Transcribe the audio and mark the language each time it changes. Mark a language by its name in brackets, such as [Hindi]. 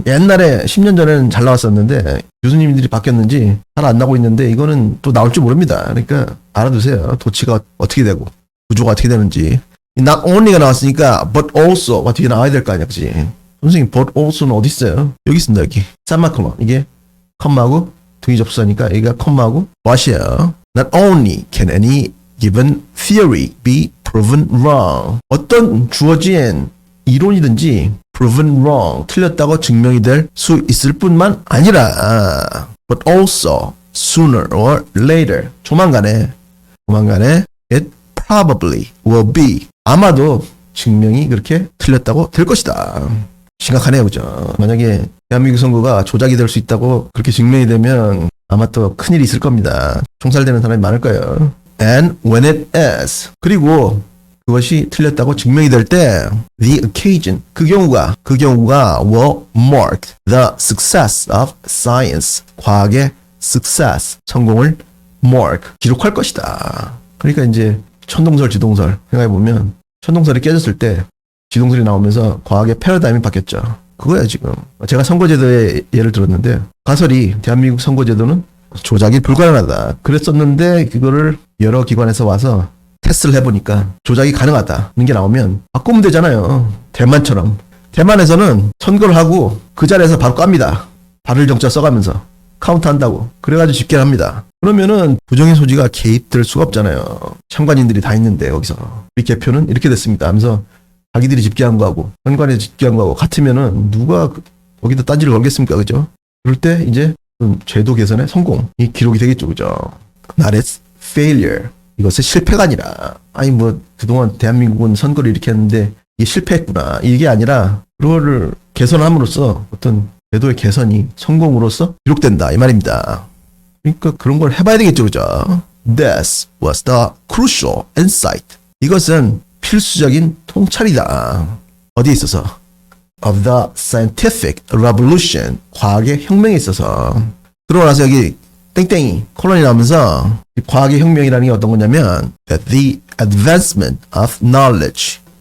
[Korean] 옛날에 10년 전에는 잘 나왔었는데 교수님들이 바뀌었는지 잘 안 나오고 있는데 이거는 또 나올 줄 모릅니다. 그러니까 알아두세요. 도치가 어떻게 되고 구조가 어떻게 되는지. not only가 나왔으니까 but also가 뒤에 나와야 될 거 아니야. 그치? 선생님 but also는 어디 있어요? 여기 있습니다. 여기 쌈마커머. 이게 컴마하고 등위 접수하니까 여기가 컴마하고 what이에요. [English] Not only can any given theory be proven wrong. [Korean] 어떤 주어진 이론이든지 [English] proven wrong, [Korean] 틀렸다고 증명이 될 수 있을 뿐만 아니라 [English] but also sooner or later, [Korean] 조만간에 [English] it probably will be, [Korean] 아마도 증명이 그렇게 틀렸다고 될 것이다. 심각하네요, 그죠? 만약에 대한민국 선거가 조작이 될 수 있다고 그렇게 증명이 되면 아마 또 큰일이 있을 겁니다. 총살되는 사람이 많을 거예요. [English] And when it is, [Korean] 그리고 그것이 틀렸다고 증명이 될 때 [English] the occasion, [Korean] 그 경우가 [English] will mark the success of science, [Korean] 과학의 [English] success, [Korean] 성공을 [English] mark, [Korean] 기록할 것이다. 그러니까 이제 천동설, 지동설 생각해보면 천동설이 깨졌을 때 지동설이 나오면서 과학의 패러다임이 바뀌었죠. 그거야 지금. 제가 선거제도의 예를 들었는데 가설이 대한민국 선거제도는 조작이 불가능하다 그랬었는데 그거를 여러 기관에서 와서 테스트를 해보니까 조작이 가능하다는 게 나오면 바꾸면 되잖아요. 대만처럼. 대만에서는 선거를 하고 그 자리에서 바로 깝니다. 발을 정자 써가면서 카운트한다고. 그래가지고 집계를 합니다. 그러면은 부정의 소지가 개입될 수가 없잖아요. 참관인들이 다 있는데 여기서 우리 개표는 이렇게 됐습니다 하면서 자기들이 집계한 거하고 선관위 집계한 거하고 같으면은 누가 거기다 딴지를 걸겠습니까? 그죠? 그럴 때 이제 제도 개선의 성공이 기록이 되겠죠. 그죠? [English] Not its failure. [Korean] 이것의 실패가 아니라 뭐 그동안 대한민국은 선거를 이렇게 했는데 이게 실패했구나. 이게 아니라 그거를 개선함으로써 어떤 제도의 개선이 성공으로써 기록된다. 이 말입니다. 그러니까 그런 걸 해봐야 되겠죠. 그죠? [English] This was the crucial insight. [Korean] 이것은 필수적인 통찰이다. 어디에 있어서? [English] Of the scientific revolution. [Korean] 과학의 혁명에 있어서. 그러고 나서 여기 땡땡이 콜론이 나오면서 과학의 혁명이라는 게 어떤 거냐면 [English] that the advancement of knowledge.